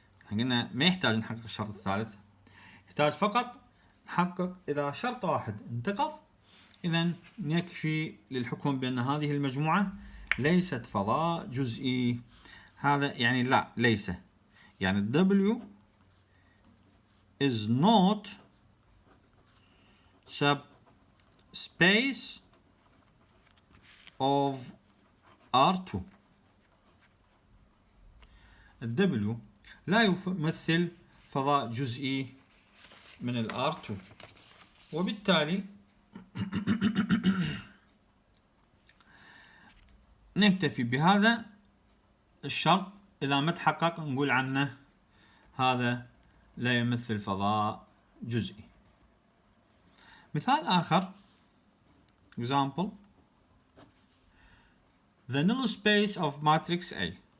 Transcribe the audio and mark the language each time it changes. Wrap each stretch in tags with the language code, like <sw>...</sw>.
<ar>قلنا ما يحتاج نحقق الشرط الثالث، يحتاج فقط نحقق إذا شرط واحد انتقض، إذا يكفي للحكم بأن هذه المجموعة ليست فضاء جزئي. هذا يعني لا، ليس يعني</ar> <en>W is not subspace of R2.</en> <ar>W لا يمثل فضاء جزئي من ال R2، وبالتالي نكتفي بهذا الشرط. إذا ما تحقق نقول عنه هذا لا يمثل فضاء جزئي. مثال آخر</ar> <en>example the null space of matrix A.</en>